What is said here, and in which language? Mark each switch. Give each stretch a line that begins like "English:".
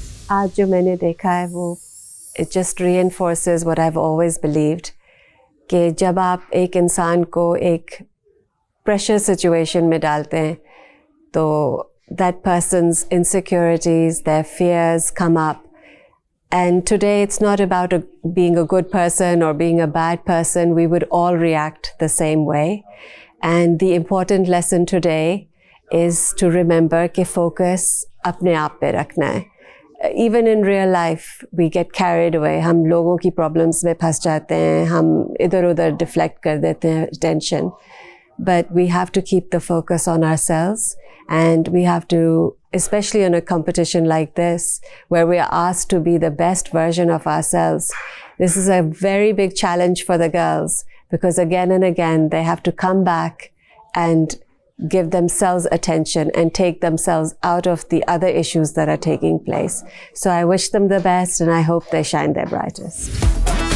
Hindi: आज जो मैंने देखा है वो
English: it just reinforces what I have always believed,
Hindi: कि जब आप एक इंसान को एक प्रेशर सिचुएशन में डालते हैं तो
English: that person's insecurities, their fears come up. And today it's not about being a good person or being a bad person. We would all react the same way. And the important lesson today is to remember
Hindi: कि focus अपने आप पे रखना है.
English: Even in real life, we get carried away.
Hindi: हम लोगों की problems में फंस जाते हैं, हम इधर उधर deflect कर देते हैं attention.
English: But we have to keep the focus on ourselves, and we have to, especially in a competition like this, where we are asked to be the best version of ourselves. This is a very big challenge for the girls, because again and again they have to come back and give themselves attention and take themselves out of the other issues that are taking place. So I wish them the best, and I hope they shine their brightest.